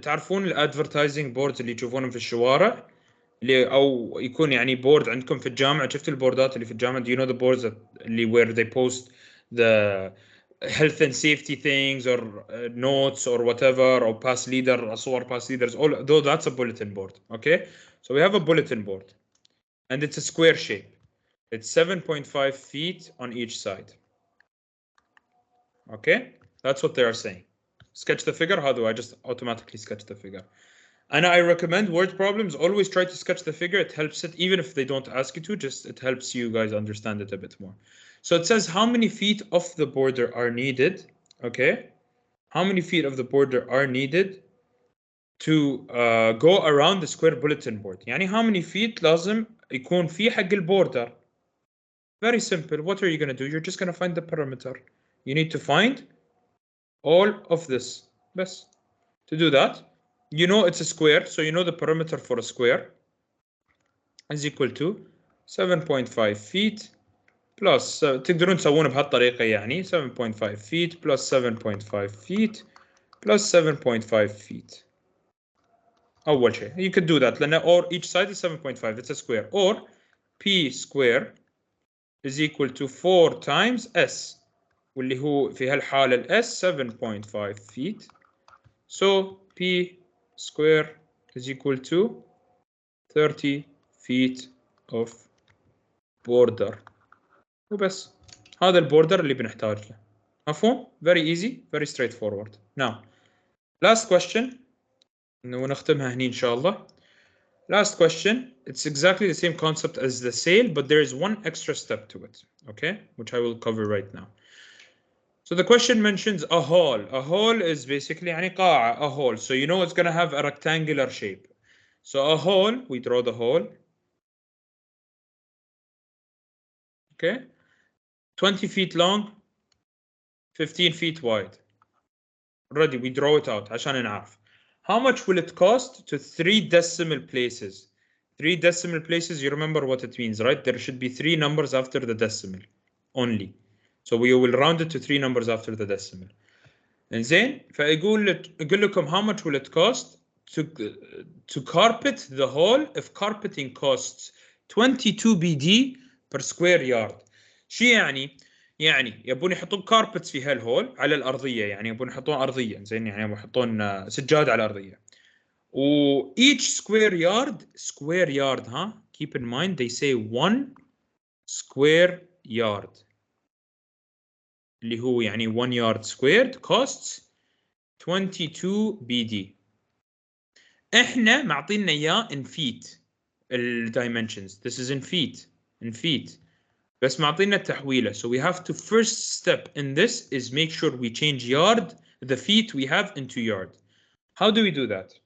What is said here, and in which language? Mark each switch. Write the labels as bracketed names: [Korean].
[Arabic] تعرفون الادفرتايزنج بوردز اللي تشوفونهم في الشوارع اللي او يكون يعني بورد عندكم في الجامعه. شفت البوردات اللي في الجامعه؟ [English] do you know the boards اللي where they post the health and safety things or notes or whatever or pass leader صور pass leaders, all though that's a bulletin board. Okay, so we have a bulletin board and it's a square shape. It's 7.5 feet on each side. Okay, that's what they are saying. Sketch the figure. How do I just automatically sketch the figure? And I recommend word problems. Always try to sketch the figure. It helps it, even if they don't ask you to, it helps you guys understand it a bit more. So it says how many feet of the border are needed. Okay. How many feet of the border are needed to go around the square bulletin board? [Arabic] يعني [English] how many feet [Arabic] لازم يكون في حق البوردر. [English] Very simple. What are you going to do? You're just going to find the perimeter. You need to find all of this. Best. To do that, you know it's a square, so you know the perimeter for a square is equal to 7.5 feet plus [Arabic] تقدرون تسوون بهالطريقة يعني [English] 7.5 feet plus 7.5 feet plus 7.5 feet. [Arabic] أول شيء [English] you could do that لأن or each side is 7.5 it's a square or p square is equal to 4 times s [Arabic] واللي هو في هالحالة [English] ال s 7.5 feet so p square is equal to 30 feet of border [Arabic] وبس هذا البوردر اللي بنحتاج له مفهوم؟ [English] very easy very straightforward. Now last question [Arabic] ونختمها هني إن شاء الله. [English] Last question, it's exactly the same concept as the sale, but there is one extra step to it, okay, which I will cover right now. So the question mentions a hall. A hall is basically [Arabic] يعني قاعة, [English] a hall. So you know it's going to have a rectangular shape. So a hall, we draw the hall. Okay, 20 feet long, 15 feet wide. Already we draw it out [Arabic] عشان نعرف. [English] How much will it cost to 3 decimal places? 3 decimal places, you remember what it means, right? There should be 3 numbers after the decimal only. So we will round it to 3 numbers after the decimal. [Arabic] إنزين فيقول لكم [English] how much will it cost to carpet the hall if carpeting costs 22 BD per square yard. [Arabic] شو يعني؟ يعني يبون يحطون كاربتس في هالهول على الأرضية يعني يبون يحطون أرضية زين يعني يبون يحطون سجاد على الأرضية. [English] و each square yard ها keep in mind they say 1 square yard [Arabic] اللي هو يعني [English] 1 yard squared costs 22 BD. [Arabic] احنا معطينا اياه [English] in feet [Arabic] الdimensions. [English] This is in feet [Arabic] بس معطينا التحويله. [English] So we have to first step in this is make sure we change yard, the feet we have into yard. How do we do that?